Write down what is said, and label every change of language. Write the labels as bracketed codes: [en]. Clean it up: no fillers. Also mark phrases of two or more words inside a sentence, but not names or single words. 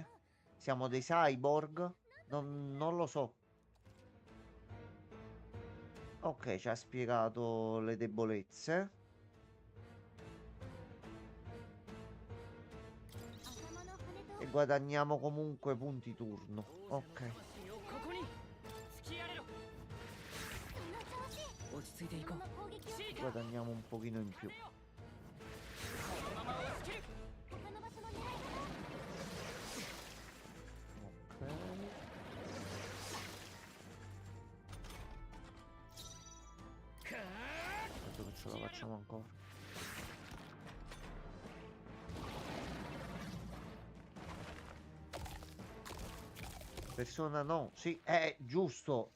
[it] Siamo dei cyborg? Non lo so. Ok, ci ha spiegato le debolezze. E guadagniamo comunque punti turno. Ok. [ja] ここに突きやれろ 落ち着いていこう [it] Guadagniamo un pochino in più. [ja] このまま押し切る [it] Ok. Aspetta che ce la facciamo ancora. Persona no, sì, è giusto.